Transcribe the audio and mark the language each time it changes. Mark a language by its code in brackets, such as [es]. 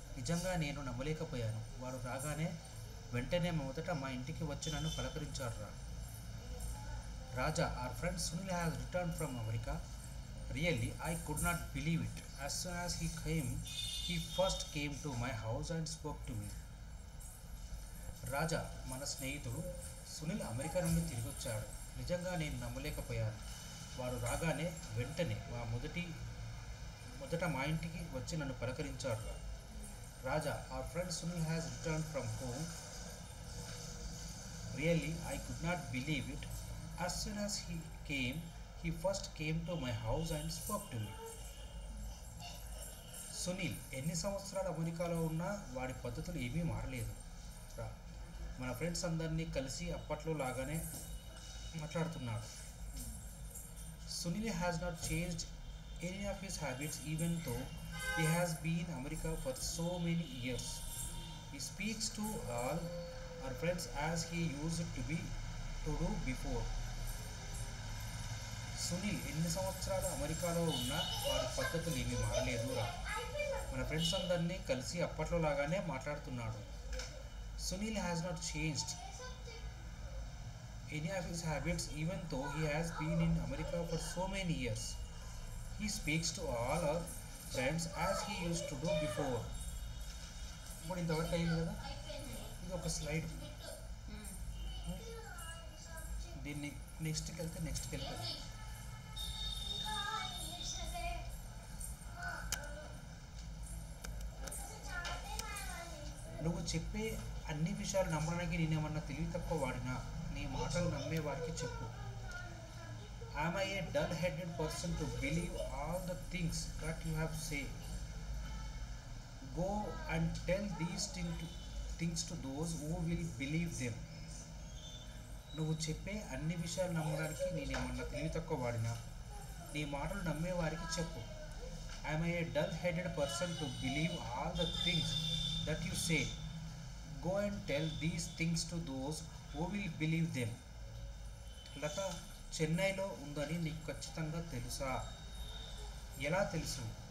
[te] నిజంగా నేను నమ్మలేకపోయాను. వాడు రాగానే వెంటనే మొదట మా ఇంటికి వచ్చి నన్ను పలకరించాడు. [en] Raja, our friend Sunil has returned from America. Really, I could not believe it. As soon as he first came to my house and spoke to me. [te] రాజా, మన స్నేహితుడు సునీల్ అమెరికా నుండి తిరిగొచ్చాడు. నిజంగా నేను నమ్మలేకపోయాను. వాడు రాగానే వెంటనే మొదట మా ఇంటికి వచ్చి నన్ను పలకరించాడు. [en] Raja, our friend Sunil has returned from home. Really, I could not believe it. As soon as he first came to my house and spoke to me. [te] Sunil ఎన్ని సంవత్సరాలు అమెరికాలో ఉన్నా వాడి పద్ధతులు ఏమీ మారలేదు. మన ఫ్రెండ్స్ అందరినీ కలిసి అప్పట్లో లాగానే మాట్లాడుతున్నాడు. [en] Sunil has not changed any of his habits even though he has been in America for so many years. He speaks to all our friends as he used to do before. [te] Sunil ఎన్ని సంవత్సరాలు అమెరికాలో ఉన్నా వారి పద్ధతులు ఏమీ మారలేదు. మన friends అందరినీ కలిసి అప్పట్లో లాగానే మాట్లాడుతున్నాడు. [en] Sunil has not changed any of his habits even though he has been in America for so many years. He speaks to all our friends as he used to do before. [te] ఇప్పుడు ఇంతవరకు అయింది కదా, ఇది ఒక slide. దీన్ని నెక్స్ట్కి వెళ్తే నువ్వు చెప్పే అన్ని విషయాలు నమ్మడానికి నేనేమన్నా తెలివి తక్కువ వాడినా, నీ మాటలు నమ్మే వారికి చెప్పు. [en] Am I a dull-headed person to believe all the things that you have said? Go and tell these things to those who will believe them. [te] నువ్వు చెప్పే అన్ని విషయాలు నమ్మడానికి నేనేమన్నా తెలివి తక్కువ వాడినా, నీ మాటలు నమ్మే వారికి చెప్పు. [en] Am I a dull-headed person to believe all the things that you say? Go and tell these things to those who will believe them. [te] లత చెన్నైలో ఉందని నీకు ఖచ్చితంగా తెలుసా? ఎలా తెలుసు?